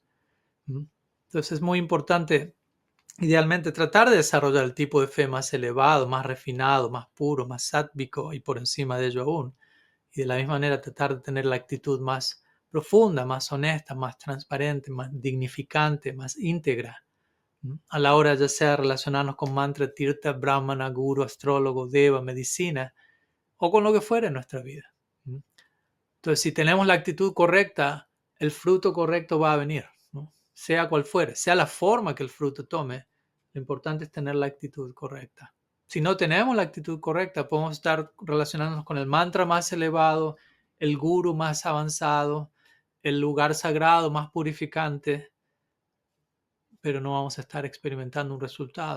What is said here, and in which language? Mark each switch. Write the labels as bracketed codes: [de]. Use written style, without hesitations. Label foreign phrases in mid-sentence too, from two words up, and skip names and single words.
[es] Entonces es muy importante, idealmente, tratar de desarrollar el tipo de fe más elevado, más refinado, más puro, más sátvico y por encima de ello aún. Y de la misma manera tratar de tener la actitud más profunda, más honesta, más transparente, más dignificante, más íntegra a la hora ya sea relacionarnos con mantra, tirtha, brahmana, guru, astrólogo, deva, medicina o con lo que fuera en nuestra vida. Entonces, si tenemos la actitud correcta, el fruto correcto va a venir, ¿no? Sea cual fuere, sea la forma que el fruto tome, lo importante es tener la actitud correcta. Si no tenemos la actitud correcta, podemos estar relacionándonos con el mantra más elevado, el guru más avanzado, el lugar sagrado más purificante, pero no vamos a estar experimentando un resultado.